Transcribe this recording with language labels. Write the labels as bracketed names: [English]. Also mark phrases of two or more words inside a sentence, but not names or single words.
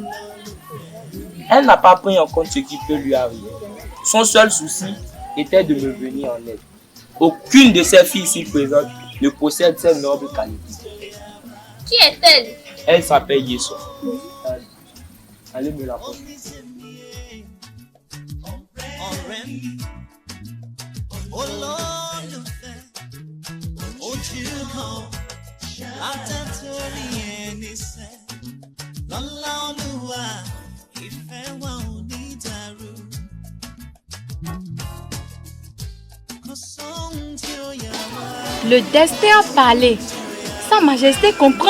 [French] Elle n'a pas pris en compte ce qui peut lui arriver. Son seul souci était de me venir en aide. Aucune de ces filles ici présentes ne possède ces nobles qualités. Qui est-elle? Elle s'appelle Yeson. Allez me la porter. [Yoruba] Olólùfẹ́, ojú kan [French] Le destin a parlé. Sa Majesté comprend.